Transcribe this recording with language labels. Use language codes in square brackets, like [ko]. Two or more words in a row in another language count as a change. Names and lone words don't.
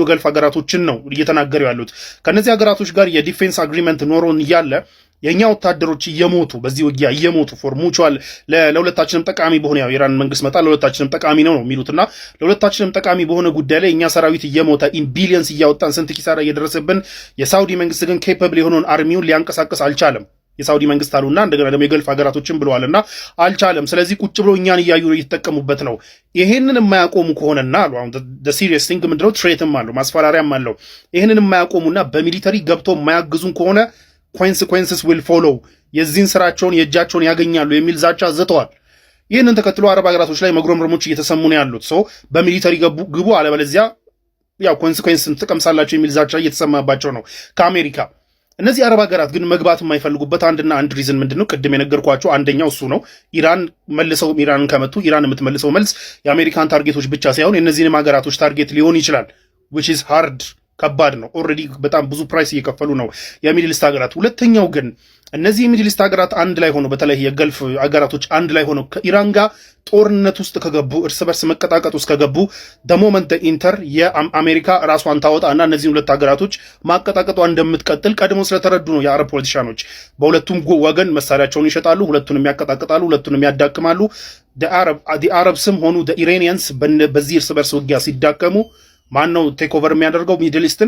[am] ገልፍ ሀገራቶችን ነው እየተናገሩ ያሉት። ከነዚህ ሀገራቶች ጋር የዲፌንስ አግሪመንት ኖሮን እያለ የኛ ወታደሮች እየሞቱ በዚህ ውጊያ እየሞቱ [en] for mutual [am] ለሁለታችንም ጠቃሚ በሆነ ያው ኢራን መንግስት መጣ ለሁለታችንም ጠቃሚ ነው የሚሉትና ለሁለታችንም ጠቃሚ በሆነ ጉዳይ ላይ እኛ ሰራዊት እየሞተ [en] in billions [am] እያወጣን ስንት ኪሳራ እየደረሰብን የሳውዲ መንግስት ግን ኬፓብል የሆነውን አርሚውን ሊያንቀሳቀስ አልቻለም። የሳውዲ መንግስት አሉና እንደገና ደግሞ የገልፍ ሀገራቶችን ብለዋልና አልቻለም። ስለዚህ ቁጭ ብሎ እኛን እያዩ እየተጠቀሙበት ነው። ይሄንን የማያቆሙ ከሆነና አሉ አሁን [en] the serious thing [am] ምንድነው? ትሬትም አለው ማስፈራሪያም አለው። ይሄንን የማያቆሙና በሚሊተሪ ገብቶ የማያግዙን ከሆነ [en] consequences will follow [am] የዚህን ስራቸውን የእጃቸውን ያገኛሉ የሚል ዛቻ ዝተዋል። ይህንን ተከትሎ አረብ ሀገራቶች ላይ መጉረምረሞች እየተሰሙ ነው ያሉት። ሰው በሚሊተሪ ግቡ አለበለዚያ ያው ኮንሲኩዌንስን ትቀምሳላችሁ የሚል ዛቻ እየተሰማባቸው ነው ከአሜሪካ። እነዚህ አረብ ሀገራት ግን መግባት የማይፈልጉበት አንድና አንድ ሪዝን ምንድነው? ቅድም የነገርኳቸው አንደኛው እሱ ነው። ኢራንን ከመቱ ኢራን የምትመልሰው መልስ የአሜሪካን ታርጌቶች ብቻ ሳይሆን የእነዚህንም ሀገራቶች ታርጌት ሊሆን ይችላል [en] which is hard [am] ከባድ ነው። ኦልሬዲ በጣም ብዙ ፕራይስ እየከፈሉ ነው የሚድል ኢስት ሀገራት። ሁለተኛው ግን እነዚህ የሚድል ኢስት ሀገራት አንድ ላይ ሆነው በተለይ የገልፍ ሀገራቶች አንድ ላይ ሆነው ከኢራን ጋር ጦርነት ውስጥ ከገቡ እርስ በርስ መቀጣቀጥ ውስጥ ከገቡ [en] the moment enter [am] የአሜሪካ ራሷን ታወጣና እነዚህን ሁለት ሀገራቶች ማቀጣቀጧ እንደምትቀጥል ቀድሞ ስለተረዱ ነው የአረብ ፖለቲሻኖች። በሁለቱም ወገን መሳሪያቸውን ይሸጣሉ፣ ሁለቱንም ያቀጣቅጣሉ፣ ሁለቱንም ያዳክማሉ። አረብስም ሆኑ ኢራኒያንስ በዚህ እርስ በርስ ውጊያ ሲዳከሙ ማን ነው [en] take over [am] የሚያደርገው ሚድል ኢስትን?